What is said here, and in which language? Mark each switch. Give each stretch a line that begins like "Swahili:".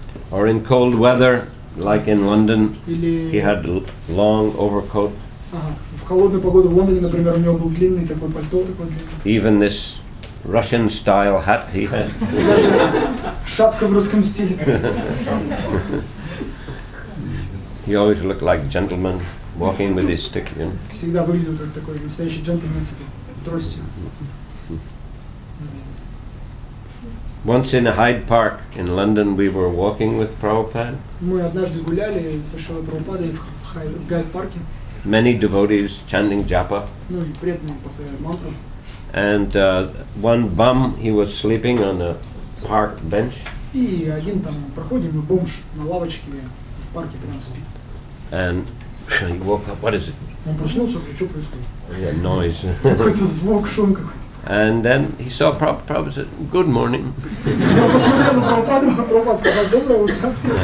English: Or in cold weather, like in London,
Russian: Или
English: he had long overcoat.
Russian: в холодную погоду в Лондоне, например, у него был длинный такой пальто, такой длинный.
English: Even this Russian style hat he had.
Russian: Шапка в русском стиле.
English: He always looked like a gentleman walking with his stick, you know.
Russian: Всегда выглядел как такой настоящий джентльмен с этой тростью.
English: Once in a Hyde Park in London, we were walking with Prabhupada.
Russian: Мы однажды гуляли со Шрилой Прабхупадой в Гайд-парке.
English: Many devotees chanting japa.
Russian: Ну и преданные повторяют мантру.
English: And one bum, he was sleeping on a park bench.
Russian: И один там проходим, и бомж на лавочке в парке прямо спит.
English: And he woke up. What is it?
Russian: Он проснулся, что происходит?
English: Yeah, noise.
Russian: Какой-то звук, шум какой-то.
English: And then he saw Prabhupada said, "Good morning."
Russian: Он посмотрел на Прабхупаду, а Прабхупада сказал: доброе утро.